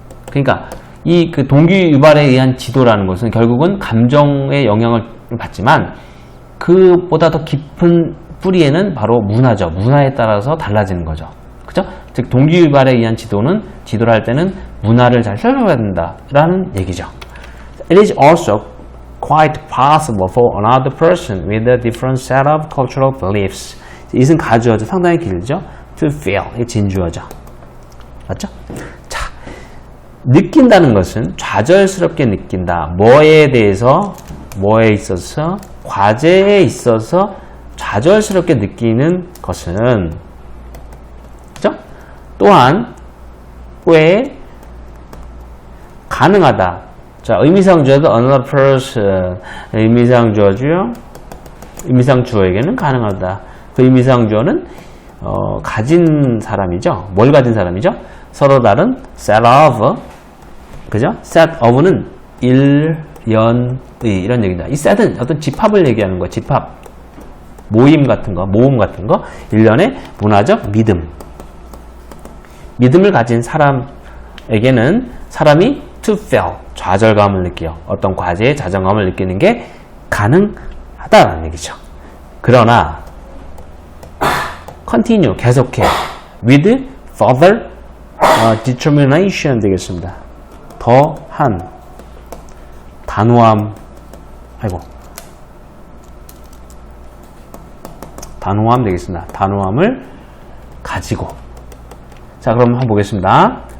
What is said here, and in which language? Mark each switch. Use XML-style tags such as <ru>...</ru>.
<ko>그러니까 이 그 동기유발에 의한 지도라는 것은 결국은 감정의 영향을 받지만 그보다 더 깊은 뿌리에는 바로 문화죠. 문화에 따라서 달라지는 거죠. 그죠? 즉 동기유발에 의한 지도를 할 때는 문화를 잘 살펴봐야 된다라는 얘기죠.</ko> <en>It is also quite possible for another person with a different set of cultural beliefs.</en> <ko>이것은 가주어죠. 상당히 길죠.</ko> <en>To feel.</en> <ko>이 진주어죠. 맞죠? 자, 느낀다는 것은 좌절스럽게 느낀다. 뭐에 대해서, 뭐에 있어서, 과제에 있어서 좌절스럽게 느끼는 것은, 그죠? 또한 꽤 가능하다. 자, 의미상주어도</ko> <en>another person,</en> <ko>의미상주어죠. 의미상주어에게는 가능하다. 그 의미상주어는 가진 사람이죠. 뭘 가진 사람이죠? 서로 다른</ko> <en>set of,</en> <ko>그죠? set of는 일, 연, 의 이런 얘기다. 이 set은 어떤 집합을 얘기하는 거야. 집합, 모임 같은 거, 모음 같은 거. 일련의 문화적 믿음. 믿음을 가진 사람에게는 사람이</ko> <en>to feel,</en> <ko>좌절감을 느껴. 어떤 과제에 좌절감을 느끼는 게 가능하다는 얘기죠. 그러나</ko> <en>continue,</en> <ko>계속해.</ko> <en>with further determination</en> <ko>되겠습니다. 더한 단호함, 단호함 되겠습니다. 단호함을 가지고. 자, 그럼 한번 보겠습니다.</ko>